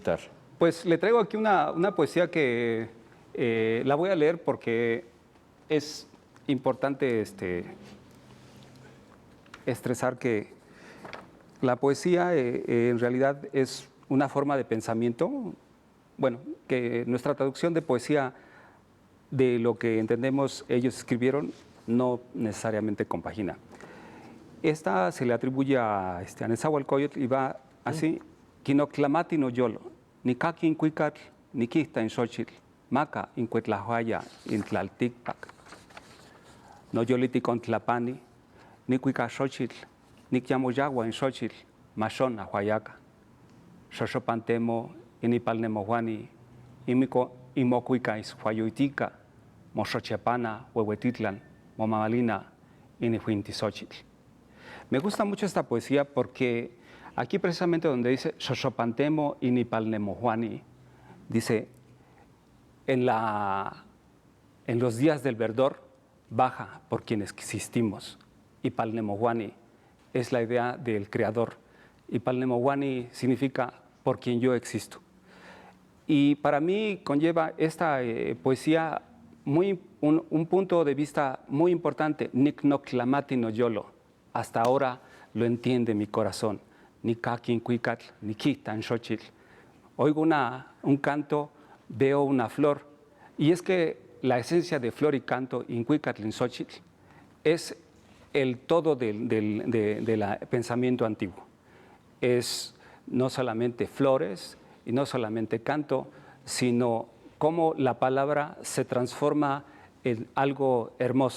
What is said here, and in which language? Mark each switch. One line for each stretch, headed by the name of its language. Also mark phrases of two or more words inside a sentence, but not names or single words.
Spanish: Pues le traigo aquí una poesía que la voy a leer porque es importante estresar que la poesía en realidad es una forma de pensamiento, bueno, que nuestra traducción de poesía de lo que entendemos ellos escribieron no necesariamente compagina. Esta se le atribuye a Nezahualcóyotl y va así:
Nahuatl languages: Quinoclamati no yolo, ni kaki incuicatl, ni quista en xochitl, maca incuetlahuaya in tlalticpac. No yoliti con tlapani, ni cuica xochitl, ni quiamoyagua en xochitl, machón ahuayaca. Xoxopantemo, inipalnemohuani, imocuica ishuayuitica, moxochepana, huehuetitlan, momamalina, inihuintisochitl.
Spanish: Me gusta mucho esta poesía porque aquí precisamente donde dice
Nahuatl languages: Xoxopantemo inipalnemohuani,
Spanish: dice, en los días del verdor, baja por quienes existimos. Y Palnemohuani es la idea del creador. Y Palnemohuani significa por quien yo existo. Y para mí conlleva esta poesía un punto de vista muy importante.
Nahuatl languages: Nicnoclamati no yolo.
Spanish: Hasta ahora lo entiende mi corazón.
Nahuatl languages: Ni caquin cuicatl, ni quitan xochitl.
Spanish: Oigo un canto, veo una flor. Y es que la esencia de flor y canto,
Nahuatl languages: incuicatl in xochitl,
Spanish: es el todo del pensamiento antiguo. Es no solamente flores y no solamente canto, sino cómo la palabra se transforma en algo hermoso.